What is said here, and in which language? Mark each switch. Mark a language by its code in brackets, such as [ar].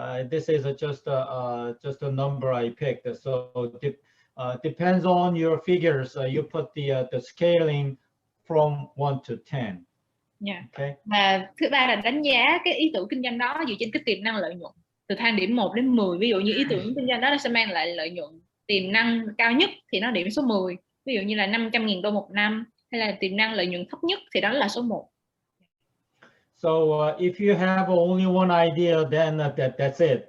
[en] This is just a number I picked. So depends on your figures. You put the scaling from 1 to 10. Yeah. Okay. [vi] Và thứ ba là đánh giá cái ý tưởng kinh doanh đó dựa trên cái tiềm năng lợi nhuận từ thang điểm 1 đến 10. Ví dụ như ý tưởng kinh doanh đó nó sẽ mang lại lợi nhuận tiềm năng cao nhất thì nó điểm số 10. Ví dụ như là 500.000 đô một năm, hay là tiềm năng lợi nhuận thấp nhất thì đó là số 1. [en] So if you have only one idea, then that's it.